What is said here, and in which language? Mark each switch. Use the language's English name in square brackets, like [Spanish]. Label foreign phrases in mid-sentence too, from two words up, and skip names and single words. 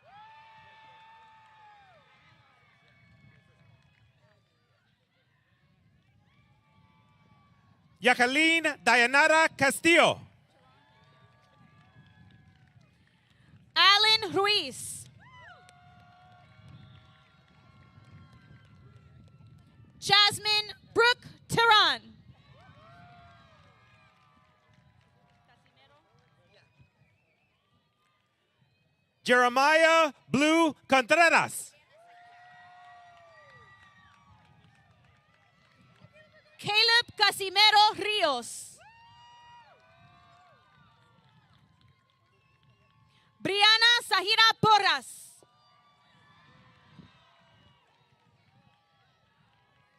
[Spanish] Jacqueline Dayanara Castillo. Alan Ruiz. Jasmine Brooke Tehran. Jeremiah Blue Contreras. Caleb Casimero Rios. Brianna Sahira Porras.